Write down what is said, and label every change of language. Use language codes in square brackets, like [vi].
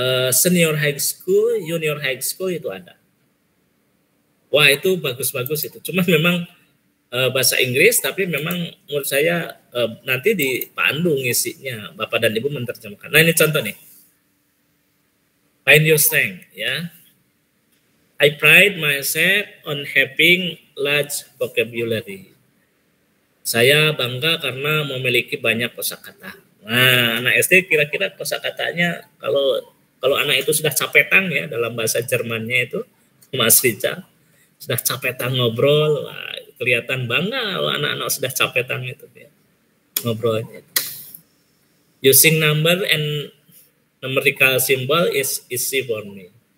[id] senior high school, junior high school itu ada. Wah itu bagus-bagus itu. Cuma memang bahasa Inggris, tapi memang menurut saya nanti di pandu ngisinya, Bapak dan Ibu menerjemahkan. Nah ini contoh nih. [en] Find your strength [id] ya. [en] I pride myself on having large vocabulary. [id] Saya bangga karena memiliki banyak kosakata. Nah, anak SD kira-kira kosakatanya kalau anak itu sudah capetang ya dalam bahasa Jermannya itu, Mas Rica, sudah capetang ngobrol, wah, kelihatan bangga kalau anak-anak sudah capetang itu ya, ngobrolnya. [en] Using number and numerical symbol is easy for me.